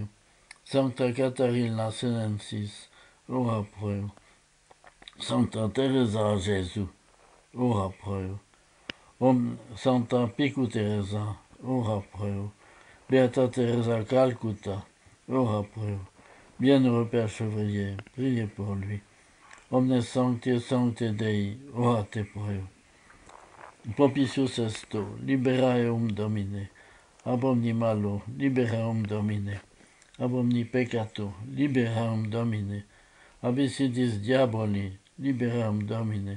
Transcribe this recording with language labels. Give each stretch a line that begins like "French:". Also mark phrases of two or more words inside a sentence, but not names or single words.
Latin: Sancta Catarina Senensis, ora pro eo. Sancta Teresa Jésus, ora pro eo. Sancta Picu Teresa, ora pro eo. Beata Teresa Calcutta, ora pro eo.
French: Bienheureux Père Chevrier, priez pour lui.
Latin: Omnes sancti et sancte Dei, orate pro eo. Propitius esto, libera eum Domine. Ab omni malo, libera eum Domine. Ab omni peccato, libera eum Domine. Ab insidis diaboli, libera eum Domine.